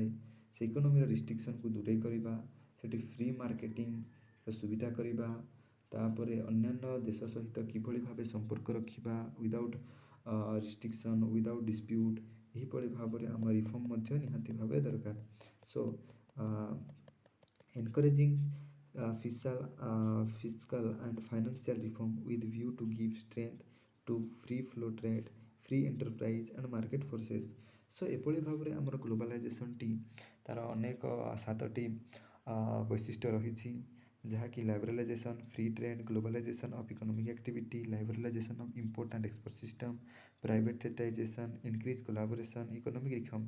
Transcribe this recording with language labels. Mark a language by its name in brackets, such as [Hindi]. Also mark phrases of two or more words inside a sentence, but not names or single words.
[Odia] ସେ [English] economyର restrictionକୁ [Odia] ଦୂରେଇ କରିବା, ସେଠି [English] free marketingର [Odia] ସୁବିଧା କରିବା, ତାପରେ ଅନ୍ୟାନ୍ୟ ଦେଶ ସହିତ କିଭଳି ଭାବେ ସମ୍ପର୍କ ରଖିବା [English] without restriction, without dispute, [Odia] ଏହିଭଳି ଭାବରେ ଆମ ରିଫର୍ମ ମଧ୍ୟ ନିହାତି ଭାବେ ଦରକାର। [English] ସୋ encouraging fiscal and financial reform with view to give strength to free flow trade, free enterprise and market forces. ସୋ [Odia] ଏଭଳି ଭାବରେ ଆମର ଗ୍ଲୋବାଲାଇଜେସନଟି ତାର ଅନେକ 7ଟି ବୈଶିଷ୍ଟ୍ୟ ରହିଛି ଯାହାକି [English] liberalization, free trade, globalization of economic activity, liberalization of import and export system, privatization, increase collaboration, economic reforms.